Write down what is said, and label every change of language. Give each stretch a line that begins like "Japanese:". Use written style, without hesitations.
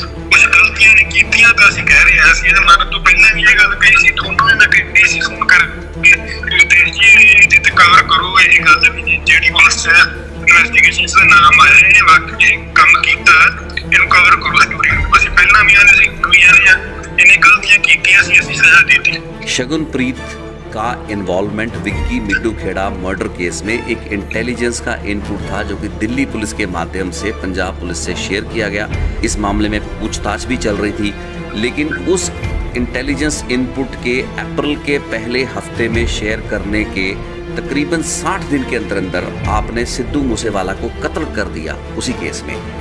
Punjabi: कुछ गलतियां ने कीतियां तां असीं कह रहे हां, असीं इहदे मन तो पहलां भी ये गल कही सी, तुहानूं भी मैं कही सी फोन करके रितेश जी ਇਹਦੀ ਤੇ ਕਵਰ ਕਰੋ ਇਹ ਗੱਲ ਵੀ ਜਿਹੜੀ ਪੁਲਿਸ ਇਨਵੈਸਟੀਗੇਸ਼ਨ ਦਾ ਨਾਮ ਆਇਆ ਇਹ ਵਾਕਈ ਕੰਮ ਕੀਤਾ ਇਹਨੂੰ ਕਵਰ ਕਰੋ ਸਟੋਰੀ ਨੂੰ। ਅਸੀਂ ਪਹਿਲਾਂ ਵੀ ਆਨੇ ਸੀ ਹੁਣ ਵੀ ਆਨੇ ਆ, ਇਹਨੇ ਗਲਤੀਆਂ ਕੀਤੀਆਂ ਸੀ ਅਸੀਂ सजा देती।
Hindi: शगुनप्रीत का involvement Vicky मिड्डू Kheda murder case में एक इंटेलिजेंस का इनपुट था जो कि दिल्ली पुलिस के माध्यम से पंजाब पुलिस से शेयर किया गया। इस मामले में पूछताछ भी चल रही थी, लेकिन उस इंटेलिजेंस इनपुट के अप्रैल के पहले हफ्ते में शेयर करने के तकरीबन 60 दिन के अंदर अंदर आपने सिद्धू मूसेवाला को कत्ल कर दिया उसी केस में।